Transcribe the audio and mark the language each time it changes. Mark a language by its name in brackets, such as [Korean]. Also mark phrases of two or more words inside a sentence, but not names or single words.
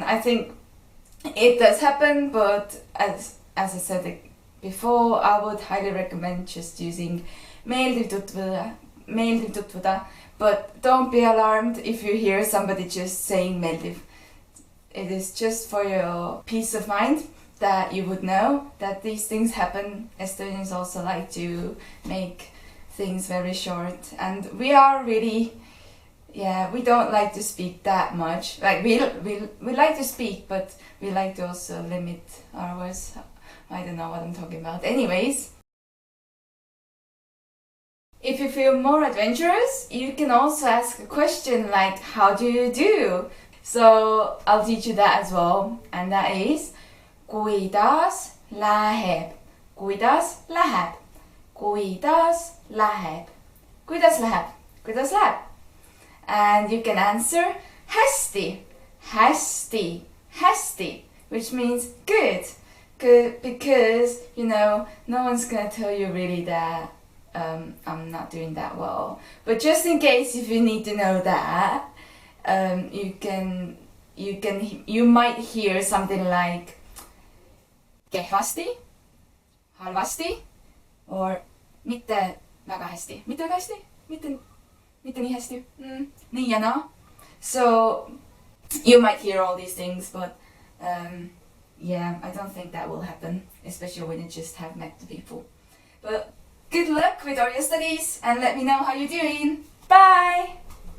[English] I think it does happen, but as I said before, I would highly recommend just using [Estonian] meeldiv tutvuda. [English] But don't be alarmed if you hear somebody just saying meeldiv. It is just for your peace of mind that you would know that these things happen. Estonians also like to make things very short, and we are really, we don't like to speak that much. Like we like to speak, but we like to also limit our words. I don't know what I'm talking about. Anyways, if you feel more adventurous, you can also ask a question like, how do you do? So I'll teach you that as well, and that is [Estonian] kuidas läheb? Kuidas läheb? Kuidas läheb? Kuidas läheb? Kuidas läheb? [English] And you can answer [Estonian] hästi, hästi, hästi, [English] which means good. Good, because no one's gonna tell you really that I'm not doing that well. But just in case if you need to know that, you might hear something like [Estonian] kehvasti, halvasti, [English] or [Estonian] mitte väga hästi. Mitte väga hästi? Mitte nii hästi? Nii ja naa. [English] So you might hear all these things, but I don't think that will happen, especially when you just have met the people. But good luck with all your studies, and let me know how you're doing. Bye!